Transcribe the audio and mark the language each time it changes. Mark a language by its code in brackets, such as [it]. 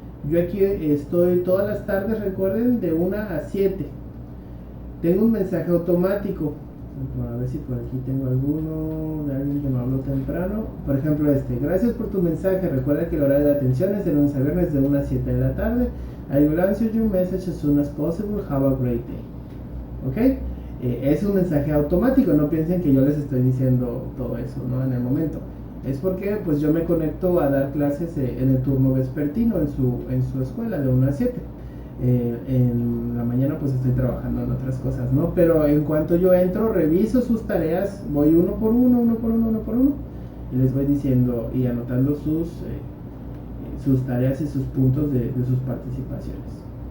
[es] Yo aquí estoy todas las tardes, recuerden, de 1 a 7. Tengo un mensaje automático. A ver si por aquí tengo alguno de alguien que me habló temprano. Por ejemplo, gracias por tu mensaje. Recuerda que el horario de atención es de lunes a viernes de 1 a 7 de la tarde. [en] I will answer your message as soon as possible. Have a great day. ¿Ok? [es] Es un mensaje automático. No piensen que yo les estoy diciendo todo eso, ¿no? En el momento. Es porque pues yo me conecto a dar clases en el turno vespertino en su escuela de 1 a 7. En la mañana pues estoy trabajando en otras cosas, ¿no? Pero en cuanto yo entro, reviso sus tareas, voy uno por uno, y les voy diciendo y anotando sus tareas y sus puntos de sus participaciones.